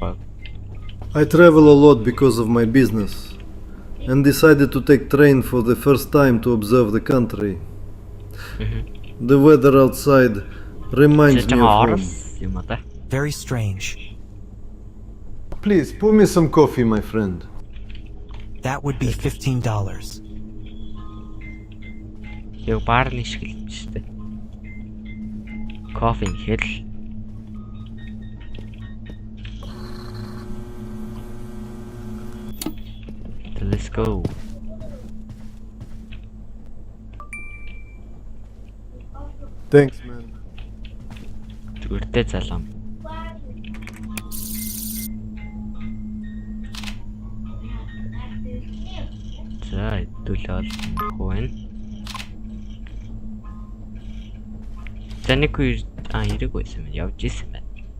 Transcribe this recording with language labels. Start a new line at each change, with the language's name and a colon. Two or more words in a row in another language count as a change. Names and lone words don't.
English: I travel a lot because of my business and decided to take train for the first time to observe the country. The weather outside reminds me of home. Very strange. Please, pour me some coffee, my friend. That would be $15.
Mongolian: Яг баарны шиг л юм шүү дээ. Кофе хэл.
English: Let's go. Thanks, man.
Mongolian: Зүгээртэй залам. За, хэдүүлээ олох байна. За нэг ирэг байсан юм явж исэн байна.